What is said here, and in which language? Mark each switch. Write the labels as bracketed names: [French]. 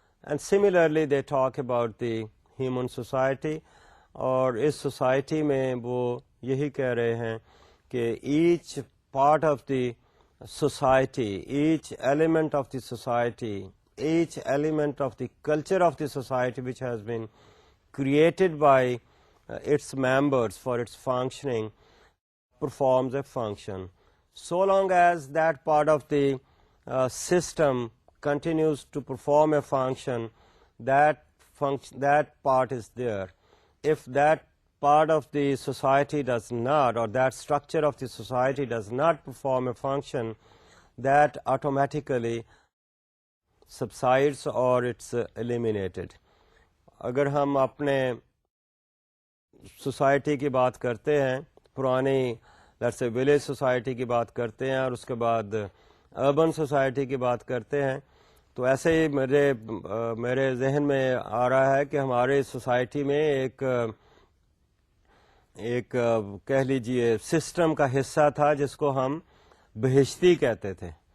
[English] and similarly they talk about the human society, [Urdu] اور اس society میں وہ یہی کہہ رہے ہیں کہ [English] Each part of the society, each element of the society, each element of the culture of the society which has been created by its members for its functioning performs a function. So long as that part of the system continues to perform a function, that part is there. If that part of the society does not, or that structure of the society does not perform a function, that automatically subsides or it's eliminated. [Urdu] اگر ہم اپنے society کی بات کرتے ہیں, پرانی let's say village society کی بات کرتے ہیں, اور اس کے بعد اربن سوسائٹی کی بات کرتے ہیں, تو ایسے ہی میرے ذہن میں آ رہا ہے کہ ہمارے سوسائٹی میں ایک کہہ لیجئے سسٹم کا حصہ تھا جس کو ہم بہشتی کہتے تھے.